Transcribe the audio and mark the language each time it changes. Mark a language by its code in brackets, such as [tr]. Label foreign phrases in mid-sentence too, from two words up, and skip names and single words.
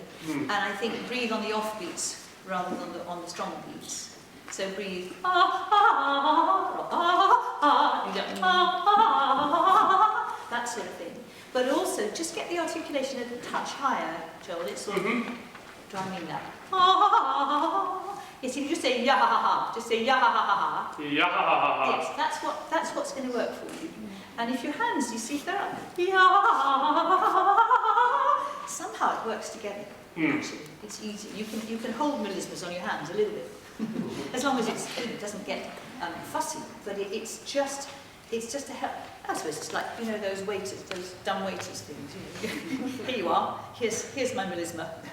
[en] And I think breathe on the off beats rather than on the strong beats. So breathe, that sort of thing. But also, just get the articulation a touch higher, Joel. It's sort of, do I mean that? Yes, if you just say ya ha ha ha, just say ya ha ha ha ha. Ya ha ha ha ha. Yes, that's what's going to work for you. And if your hands, you see if they're up, ya ha ha ha, somehow it works together. Actually, it's easy. You can hold melismas on your hands a little bit, as long as it doesn't get fussy. But it's just to help. I suppose it's like, you know, those waiters, those dumb waiters things. You know. Here you are. Here's my melisma.